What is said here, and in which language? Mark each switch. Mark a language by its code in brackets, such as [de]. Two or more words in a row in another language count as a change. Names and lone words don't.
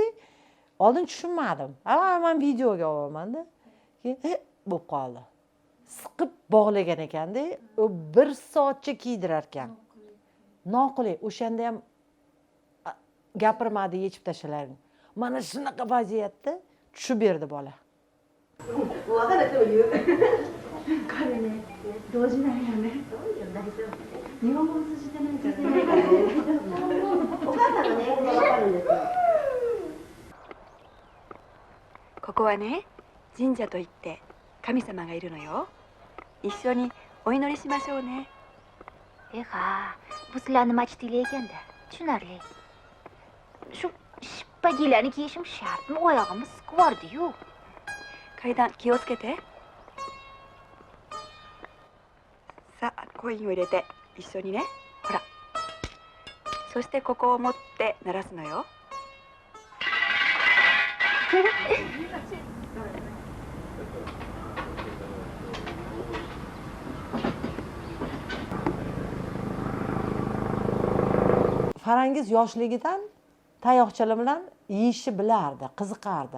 [uz] Oldin tushunmadim. Men videoga olaman-da. Keyin bo'lib qoldi. Siqib bog'lagan ekan-da, u 1 soatcha kiydirar ekan. Noqulay. O'shanda ham gapirmadi, yechib tashlaring. Mana shunaqa vaziyatda tushib berdi bola. [ja] 分かる人も言う。彼ね、動じないよね。大丈夫。日本語通じてないからね。お母さんがね、英語が分かるんですよ。ここはね、神社といって神様がいるのよ。一緒にお祈りしましょうね。 [uz] Bu sizlarni masjidinglar ekanda, tushunarli. Shu shippagilarni kiyishim shartmi? Oyog'imni siqib yubordi-yu. [ja] 階段気をつけて。さあ、コインを入れて一緒にね。ほら。そしてここを持って鳴らすのよ。 [uz] Farangiz yoshligidan tayoqchalar bilan yeyishni bilardi, qiziqardi.